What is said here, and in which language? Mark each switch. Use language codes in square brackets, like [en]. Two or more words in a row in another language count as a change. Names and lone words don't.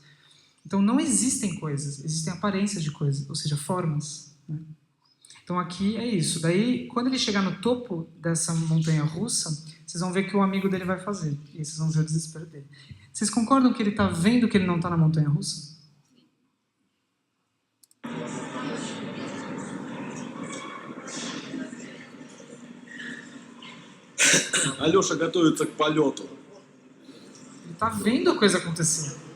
[pt] Então, não existem coisas, existem aparências de coisas, ou seja, formas, né? Então aqui é isso. Daí, quando ele chegar no topo dessa montanha russa, vocês vão ver que o amigo dele vai fazer. E vocês vão ver o desespero dele. Vocês concordam que ele está vendo que ele não está na montanha russa? [ru] Алеша готовится к полету. [pt] Ele está vendo a coisa acontecer.